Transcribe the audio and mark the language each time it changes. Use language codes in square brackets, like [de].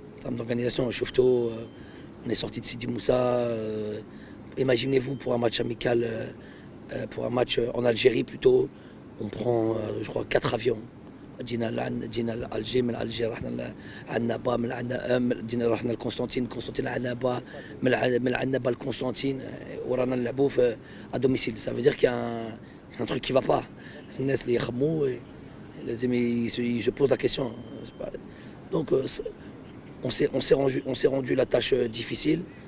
[fr] En termes d'organisation, Choufto, on est sorti de Sidi Moussa. Imaginez-vous pour un match amical, pour un match en Algérie plutôt, on prend, je crois, 4 avions. [ar] جينا لألجي, من ألجي رحنا لعنابة, جينا رحنا لقسطنطين لعنابة, من عنابة لقسطنطين, ورانا نلعبوا في [fr] à domicile. Ça veut dire qu'il y a un truc qui va pas. [ar] الناس اللي يخموا لازم [fr] se posent la question. Donc on s'est rendu la tâche difficile.